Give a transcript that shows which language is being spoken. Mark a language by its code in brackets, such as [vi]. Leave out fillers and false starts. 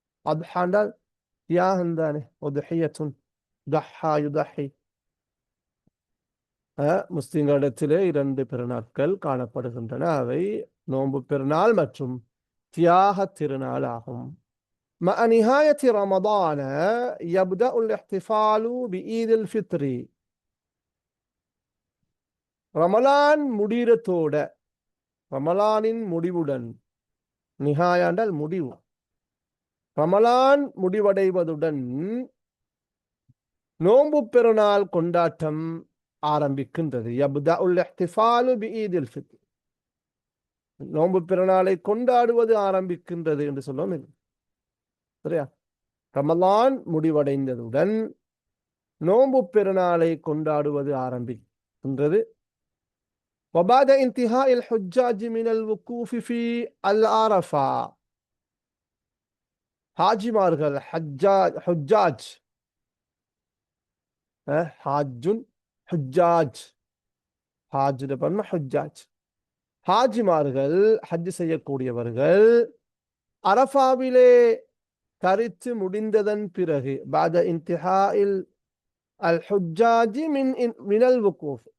[ta] அத்ஹாண்டால் தியாகம் தானே, [ar] உத்ஹியத்துன், தஹா யுதஹி. [ta] முஸ்லிம்களிடத்திலே இரண்டு பெருநாட்கள் காணப்படுகின்றன, அவை நோன்பு பெருநாள் மற்றும் தியாக திருநாள் ஆகும். [ar] مع نهاية رمضان يبدأ الاحتفال بعيد الفطر. [ta] ரமலான் முடிரத்தோட, ரமலானின் முடிவுடன், நிஹாயா என்றால் முடிவு, ரமலான் முடிவடைவதுடன் நோன்பு பெருநாள் கொண்டாட்டம் ஆரம்பிக்கின்றது. [ar] யப்தஉல் இஹ்திஃபாலு பிஈதில் ஃபித்ர், [ta] நோன்பு பெருநாளை கொண்டாடுவது ஆரம்பிக்கின்றது என்று சொல்லுவோம். சரியா? ரமலான் முடிவடைந்ததுடன் நோன்பு பெருநாளை கொண்டாடுவது ஆரம்பிக்கின்றது. [ar] وبعد انتهاء الحجاج من الوقوف في العرفة. [ta] ஹாஜிமார்கள், ஹுஜ்ஜாஜ், ஹாஜுன் ஹுஜ்ஜாஜ், ஹாஜுட பன்ம ஹுஜ்ஜாஜ், ஹாஜிமார்கள், ஹஜ் செய்யக்கூடியவர்கள் அரஃபாவிலே தரித்து முடிந்ததன் பிறகு, [ar] بعد انتهاء الحجاج من الوقوف.